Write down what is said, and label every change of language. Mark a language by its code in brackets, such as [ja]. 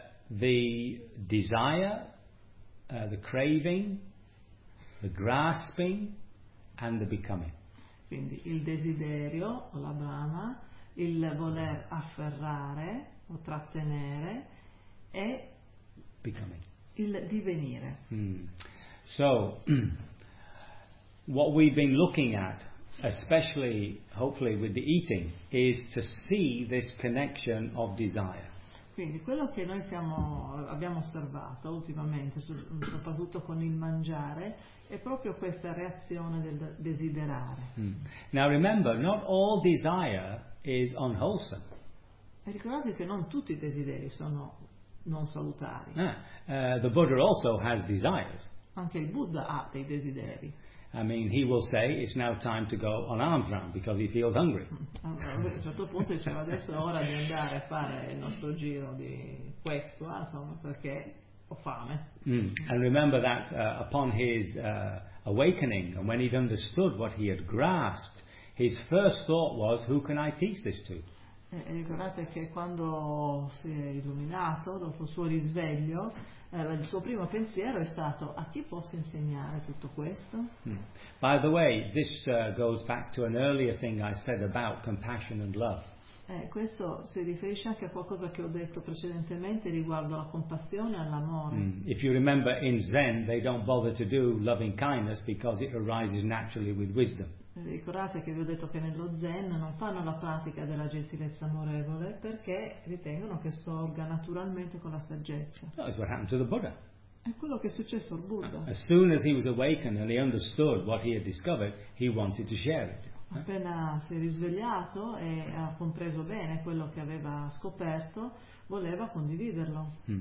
[en] the desire, the craving, the grasping and the becoming. [it] Quindi il desiderio, la brama, il voler afferrare o trattenere e [en] becoming. [it] Il divenire. [en] So what we've been looking at, especially hopefully with the eating, is to see this connection of desire. [it] Quindi quello che noi abbiamo osservato ultimamente, soprattutto con il mangiare, è proprio questa reazione del desiderare. [en] Now remember, not all desire is unwholesome. [it] E ricordate che non tutti i desideri sono non salutari. [en] The Buddha also has desires. [it] Anche il Buddha ha dei desideri. [en] I mean, he will say it's now time to go on arms round because he feels hungry. [it] A un certo punto dice adesso è ora di andare a fare il nostro giro di questo, insomma, perché ho fame. [en] And remember that upon his awakening and when he'd understood what he had grasped, his first thought was, who can I teach this to? [it] E ricordate che quando si è illuminato dopo il suo risveglio, il suo primo pensiero è stato: a chi posso insegnare tutto questo? [en] By the way, this goes back to an earlier thing I said about compassion and love. [it] Questo si riferisce anche a qualcosa che ho detto precedentemente riguardo la compassione e all'amore. [en] If you remember, in Zen they don't bother to do loving kindness because it arises naturally with wisdom. [it] Ricordate che vi ho detto che nello Zen non fanno la pratica della gentilezza amorevole perché ritengono che sorga naturalmente con la saggezza. [en] That's what happened to the Buddha. [it] È quello che è successo al Buddha. [en] As soon as he was awakened and he understood what he had discovered, he wanted to share it. [it] Appena si è risvegliato e ha compreso bene quello che aveva scoperto, voleva condividerlo.